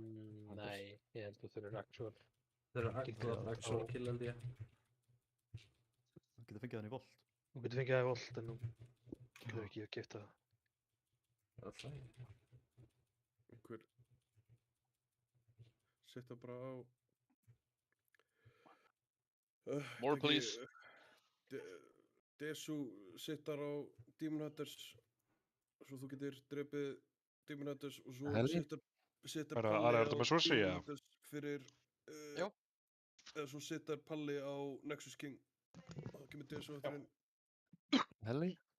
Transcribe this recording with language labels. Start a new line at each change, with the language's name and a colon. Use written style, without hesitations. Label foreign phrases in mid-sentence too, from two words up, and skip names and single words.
Icelandic: Nei, ég held að þau eru actual. Þau eru
English: actual kill
Icelandic: held ég. Þú getur fengið hann í volt. Þú getur fengið það í volt, en þú getur ekki að keypta það. Það er slæm. Einhver setja bara á
English: More please.
Icelandic: Desu sittar á Demon Hunters svo þú getur drepið Demon Hunters og svo sittar Palli á Demon Hunters fyrir eða svo sittar Palli á Nexus King og þá kemur Desu eftir inn. Helli?